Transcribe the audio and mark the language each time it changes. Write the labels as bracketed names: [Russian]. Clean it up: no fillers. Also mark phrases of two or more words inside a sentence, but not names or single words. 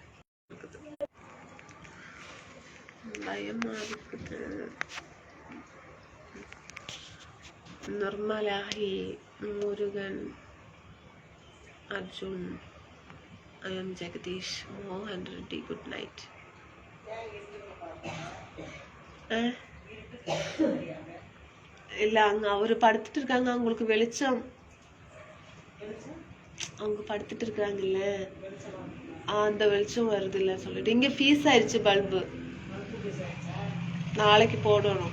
[Malayalam] ഭയം മാറിക്കിട്ട്. നിർമ്മലാഹി. മുരുകൻ അർജുൻ. [English] I am ജഗദീഷ്. മോഹൻ റെഡ്ഡി good night. [Tamil] இல்ல அங்க அவரு படுத்துட்டு இருக்காங்க. அவங்களுக்கு வெளிச்சம், அவங்க படுத்துட்டு இருக்காங்கல்ல, அந்த வெளிச்சம் வருது இல்ல சொல்லிட்டு. இங்க ஃபீஸ் ஆயிடுச்சு பல்பு, நாளைக்கு போடணும்.